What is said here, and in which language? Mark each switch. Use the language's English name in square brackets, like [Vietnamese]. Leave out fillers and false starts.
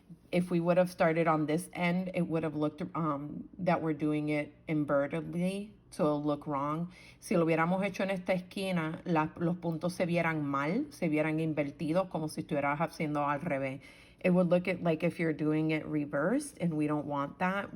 [English] If we would have started on this end, it would have looked that we're doing it invertedly, so it'll look wrong. [Spanish] Si lo hubiéramos hecho en esta esquina, los puntos se vieran mal, se vieran invertidos, como si estuvieras haciendo al revés. [English] It would look like if you're doing it reversed, and we don't want that.